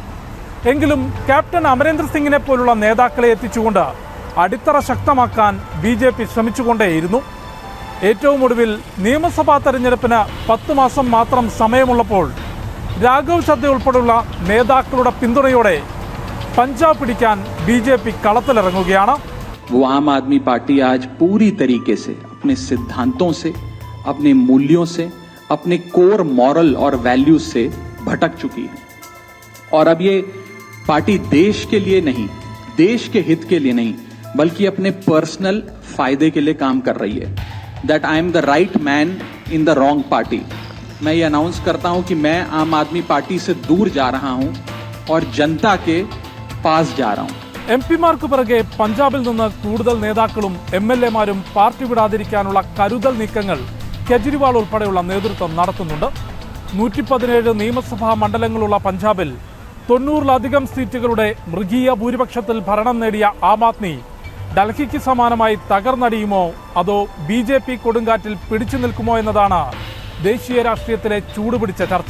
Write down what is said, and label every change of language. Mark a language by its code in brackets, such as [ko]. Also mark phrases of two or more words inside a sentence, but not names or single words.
[ml] എങ്കിലും ക്യാപ്റ്റൻ അമരേന്ദ്ര സിംഗിനെ പോലുള്ള നേതാക്കളെ എത്തിച്ചുകൊണ്ട് അടിത്തറ ശക്തമാക്കാൻ BJP ശ്രമിച്ചുകൊണ്ടേയിരുന്നു. ഏറ്റവും ഒടുവിൽ നിയമസഭാ തെരഞ്ഞെടുപ്പിന് 10 മാസം മാത്രം സമയമുള്ളപ്പോൾ രാഘവ് ഛദ്ദ ഉൾപ്പെടെയുള്ള നേതാക്കളുടെ പിന്തുണയോടെ പഞ്ചാബ് പിടിക്കാൻ BJP കളത്തിലിറങ്ങുകയാണ്. [hi] वो आम आदमी पार्टी आज पूरी तरीके से अपने सिद्धांतों से, अपने मूल्यों से, अपने [en] core moral [hi] और वैल्यूज से भटक चुकी है. और अब ये पार्टी देश के लिए नहीं, देश के हित के लिए नहीं, बल्कि अपने पर्सनल फायदे के लिए काम कर रही है. [en] That I am the right man in the wrong party. [hi] मैं ये अनाउंस करता हूं कि मैं आम आदमी पार्टी से दूर जा रहा हूं और जनता के पास जा रहा हूं. [ml] MP-മാർക്ക് പിറകെ പഞ്ചാബിൽ നിന്ന് കൂടുതൽ നേതാക്കളും MLA-മാരും പാർട്ടി വിടാതിരിക്കാനുള്ള കരുതൽ നീക്കങ്ങൾ കെജ്രിവാൾ ഉൾപ്പെടെയുള്ള നേതൃത്വം നടത്തുന്നുണ്ട്. 117 നിയമസഭാ മണ്ഡലങ്ങളുള്ള പഞ്ചാബിൽ 90-ലധികം സീറ്റുകളുടെ മൃഗീയ ഭൂരിപക്ഷത്തിൽ ഭരണം നേടിയ ആം ആദ്മി ഡൽഹിക്ക് സമാനമായി തകർന്നടിയുമോ അതോ BJP കൊടുങ്കാറ്റിൽ പിടിച്ചു നിൽക്കുമോ എന്നതാണ് ദേശീയ രാഷ്ട്രീയത്തിലെ ചൂടുപിടിച്ച ചർച്ച.